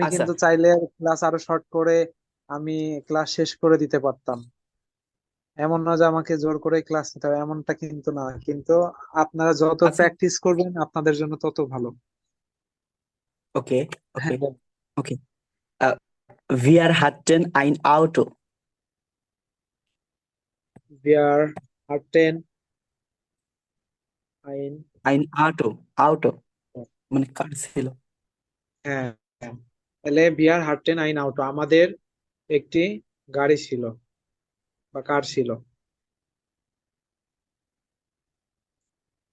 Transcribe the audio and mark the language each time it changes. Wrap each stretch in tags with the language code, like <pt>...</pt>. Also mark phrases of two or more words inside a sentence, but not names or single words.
<bn>আচ্ছা কিন্তু চাইলে ক্লাস আরো শর্ট করে আমি ক্লাস শেষ করে দিতে পারতাম। এমন না যে আমাকে জোর করে ক্লাস নিতে হবে, এমনটা কিন্তু না। কিন্তু আপনারা যত আচ্ছা। প্র্যাকটিস করবেন আপনাদের জন্য তত ভালো। ওকে ওকে হ্যাঁ বল।</bn> <de>ওকে wir hatten ein Auto। wir hatten ein, ein Auto</de> <bn>মানে কার ছিল। হ্যাঁ হ্যাঁ। তাহলে</bn> <de>wir hatten ein Auto,</de> <bn>আমাদের একটি গাড়ি ছিল বা কার ছিল।</bn>